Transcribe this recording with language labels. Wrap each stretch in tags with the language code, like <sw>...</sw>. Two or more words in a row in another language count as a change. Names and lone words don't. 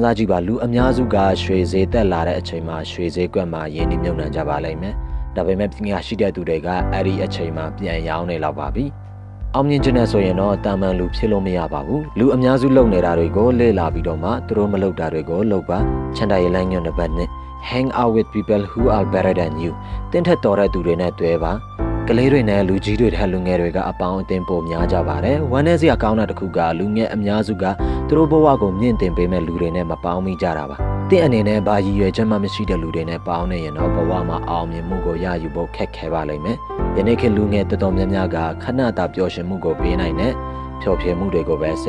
<my>စားကြည့်ပါလူအများစုကရွှေဈေးတက်လာတဲ့အချိန်မှာရွှေဈေးကွက်မှာရင်းနှီးမြှုပ်နှံကြပါလိမ့်မယ်ဒါပေမဲ့ပညာရှိတဲ့သူတွေကအဲ့ဒီအချိန်မှာပြန်ရောင်းနေလောက်ပါ ပြီအောင်မြင်ခြင်းနဲ့ဆိုရင်တော့တာမန်လူဖြစ်လို့မရပါဘူးလူအများစုလုပ်နေတာတွေကိုလေ့လာပြီးတော့မှသူတို့မလုပ်တာတွေကိုလုပ်ပါချန်တာရေးလမ်းညွှန်နံပါတ်</my> <en>hang out with people who are better than you</en> <my>တင်းထက်တော်တဲ့သူတွေနဲ့တွေ့ပါကလေးတွေနဲ့လူကြီးတွေထက်လူငယ်တွေကအပေါင်းအသင်းပိုများကြပါတယ်ဝမ်းနည်းစရာကောင်းတာတစ်ခုကလူငယ်အများစုကသူတို့ဘဝကိုမြင့်တင်ပေးမဲ့လူတွေနဲ့မပေါင်းမိကြတာပါတဲ့အနေနဲ့ဘာရ ည်ရွယ်ချက်မှမရှိတဲ့လူတွေနဲ့ပေါင်းနေရင်တော့ဘဝမှာအောင်မြင်မှုကိုရယူဖို့ခက်ခဲပါလိမ့်မယ်ယနေ့ခေတ်လူငယ်တော်တော်များများကခဏတာပျော်ရွှင်မှုကိုပေးနိုင်တဲ့ဖြော်ဖြေမှုတွေကိုပဲစိ</my>